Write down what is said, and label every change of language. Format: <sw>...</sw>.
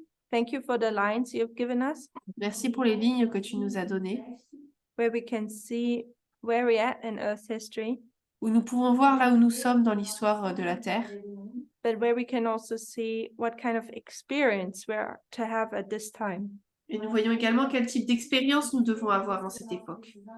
<en>thank you for the lines you have given us,</en> <fr>merci pour les lignes que tu nous as données,</fr> <en>where we can see where we're at in Earth's history,</en> <fr>où nous pouvons voir là où nous sommes dans l'histoire de la Terre,</fr> <en>but where we can also see what kind of experience we're to have at this time.</en> <fr>et nous voyons également quel type d'expérience nous devons avoir en cette époque.</fr>